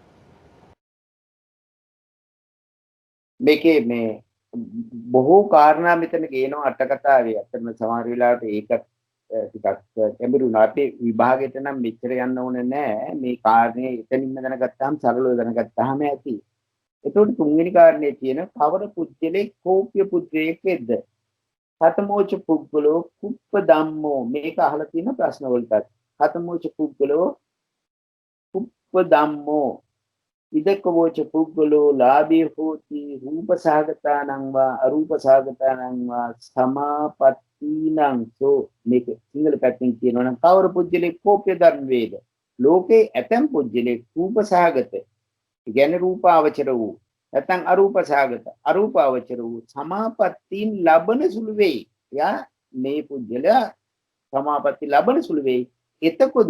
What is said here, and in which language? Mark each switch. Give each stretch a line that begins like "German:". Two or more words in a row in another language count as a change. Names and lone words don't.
Sinhala: මේකේ මේ බොහෝ කාරණා මෙතන ගේනවා අට කතාවේ. අතරම සමහර වෙලාවට ඒකත් ටිකක් කැඹිරුණා. අපේ විභාගයට නම් මෙච්චර යන්න ඕනේ නැහැ. මේ කාරණේ එතනින්ම දැනගත්තාම සරලව දැනගත්තාම ඇති. එතකොට තුන්වෙනි කාරණේ තියෙන කවර පුජ්‍යලේ කෝප්‍ය පුජ්‍යයක් වෙද්ද?
Pali: කතමෝච පුද්ගලෝ කුප්ප ධම්මෝ.
Sinhala: මේක අහලා තියෙන ප්‍රශ්න වලට.
Pali: කතමෝච පුද්ගලෝ කුප්ප ධම්මෝ ඉදකවෝච පුද්ගලෝ ලාභී හෝති රූපසහගතානං වා අරූපසහගතානං වා සමාපත්තීනං සෝ.
Sinhala: මේක සිංහල පැත්තෙන් කියනවා නම් කවර පුජ්‍යලේ කෝප්‍ය ධර්ම වේද? ලෝකේ ඇතම් පුජ්‍යලේ රූපසහගත කියන්නේ රූපාවචර වූ නැත්නම් අරූපසහගත අරූපාවචර වූ සමාපත්තීන් ලබන සුළු වෙයි. යා මේ පුජ්‍යලයා සමාපatti ලබන සුළු වෙයි.